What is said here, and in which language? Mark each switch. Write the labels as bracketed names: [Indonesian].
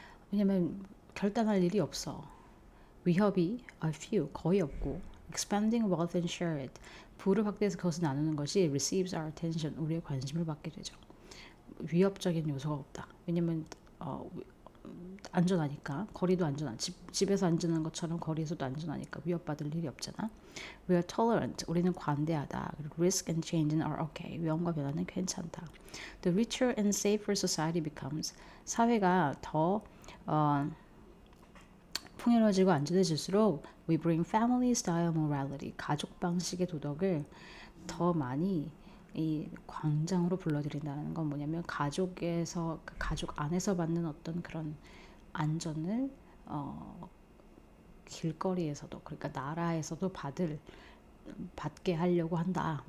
[Korean] 왜냐면 결단할 일이 없어. 위협이 few, 거의 없고, [English] expanding wealth and share it, [Korean] 부를 확대해서 그것을 나누는 것이 [English] receives our attention, [Korean] 우리의 관심을 받게 되죠. 위협적인 요소가 없다. 왜냐면 안전하니까, 거리도 안전한, 집에서 안전한 것처럼 거리에서도 안전하니까 위협받을 일이 없잖아. [English] We are tolerant, [Korean] 우리는 관대하다. [English] Risk and change are okay, [Korean] 위험과 변화는 괜찮다. [English] The richer and safer society becomes, [Korean] 사회가 더 풍요로워지고 안전해질수록 [English] we bring family style morality, [Korean] 가족 방식의 도덕을 더 많이 이 광장으로 불러들인다는 건 뭐냐면 가족에서, 가족 안에서 받는 어떤 그런 안전을 길거리에서도, 그러니까 나라에서도 받게 하려고 한다.